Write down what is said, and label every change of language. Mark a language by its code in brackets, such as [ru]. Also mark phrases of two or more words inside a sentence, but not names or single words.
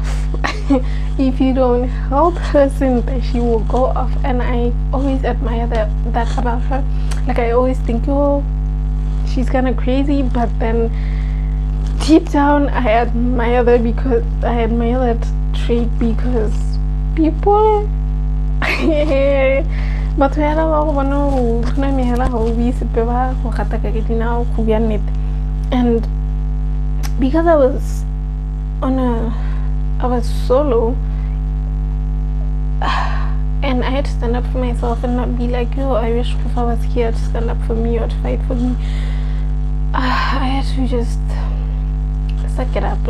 [en] If you don't help her, she will go off, and I always admire that about her. Like, I always think, oh, she's kind of crazy, but then deep down I admire that trait, because people [tn] batho ya ba go bona go tshwana mehela ga o be sepe ba go gata ka ke dinao go bua nnete. [en] And because I was solo, and I had to stand up for myself and not be like, yo, I wish if I was here to stand up for me or to fight for me. I had to just suck it up.